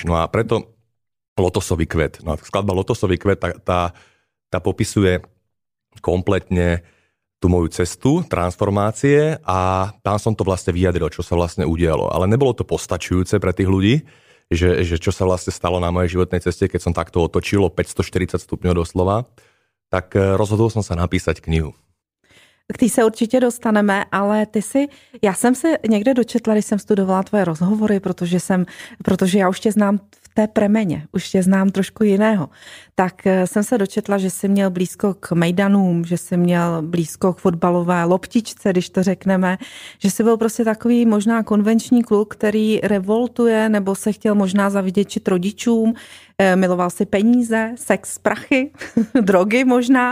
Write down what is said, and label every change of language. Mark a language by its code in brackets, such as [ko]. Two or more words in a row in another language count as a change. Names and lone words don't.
[sk] No a preto Lotosový kvet. No a skladba Lotosový kvet, tá popisuje kompletne tú moju cestu transformácie a tam som to vlastne vyjadril, čo sa vlastne udialo. Ale nebolo to postačujúce pre tých ľudí, že čo sa vlastne stalo na mojej životnej ceste, keď som takto otočilo 540 stupňov doslova, tak rozhodol som sa napísať knihu. [cs] K té se určitě dostaneme, ale já jsem se někde dočetla, když jsem studovala tvoje rozhovory, protože já už tě znám v té premeně, už tě znám trošku jiného, tak jsem se dočetla, že jsi měl blízko k mejdanům, že jsi měl blízko k fotbalové loptičce, když to řekneme, že jsi byl prostě takový možná konvenční kluk, který revoltuje nebo se chtěl možná zavděčit rodičům, miloval si peníze, sex, prachy, drogy možná.